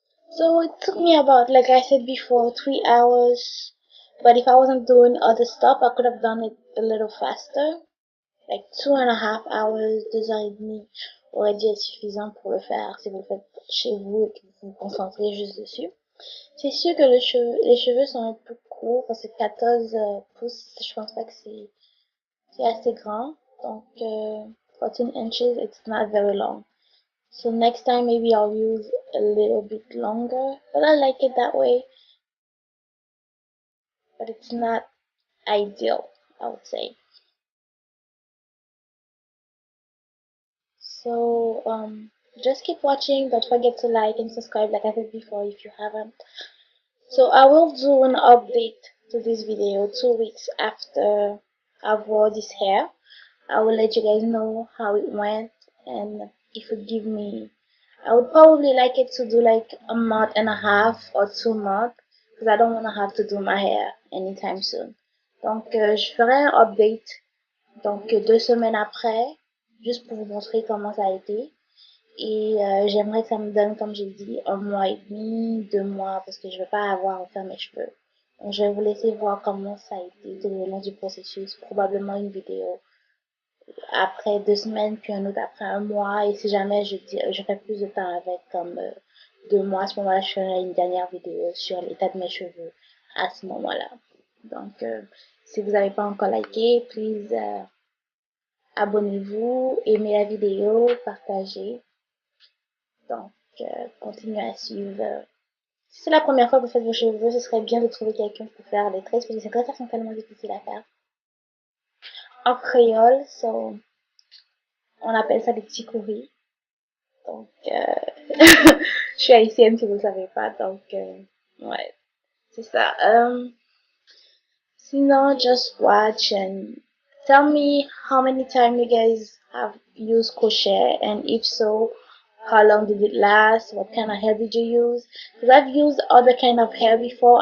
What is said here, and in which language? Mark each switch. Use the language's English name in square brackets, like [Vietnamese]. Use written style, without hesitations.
[English] So it took me about, like I said before, 3 hours. But if I wasn't doing other stuff, I could have done it a little faster. Like 2.5 hours, [French] 2 heures et demie aurait dû être suffisant pour le faire si vous le faites chez vous et que vous vous concentrez juste dessus. C'est sûr que les cheveux sont un peu courts parce que 14 pouces, je pense pas que c'est assez grand. [English] Donc 14 inches, it's not very long. So next time maybe I'll use a little bit longer, but I like it that way. But it's not ideal, I would say. So just keep watching. Don't forget to like and subscribe like I said before if you haven't. So I will do an update to this video 2 weeks after I've wore this hair. I will let you guys know how it went and if it give me, I would probably like it to do like a month and a half or 2 months because I don't want to have to do my hair anytime soon. [French] Donc je ferai un update donc 2 semaines après juste pour vous montrer comment ça a été. Et j'aimerais que ça me donne, comme j'ai dit, 1 mois et demi, 2 mois, parce que je veux pas avoir à faire mes cheveux. Donc je vais vous laisser voir comment ça a été tout le long du processus. Probablement une vidéo après 2 semaines, puis un autre après 1 mois. Et si jamais je fais plus de temps avec, comme 2 mois, à ce moment-là, je ferai une dernière vidéo sur l'état de mes cheveux à ce moment-là. Donc, si vous n'avez pas encore liké, please abonnez-vous, aimez la vidéo, partagez. Donc, continuez à suivre Si c'est la première fois que vous faites vos cheveux, ce serait bien de trouver quelqu'un pour faire les tresses parce que ces tresses sont tellement difficiles à faire. En créole, so, on appelle ça des petits courris. Donc, je suis haïtienne si vous ne le savez pas. Donc, ouais, c'est ça. [English] Sinon, just watch and tell me how many times you guys have used crochet, and if so, how long did it last? What kind of hair did you use? Because I've used other kind of hair before.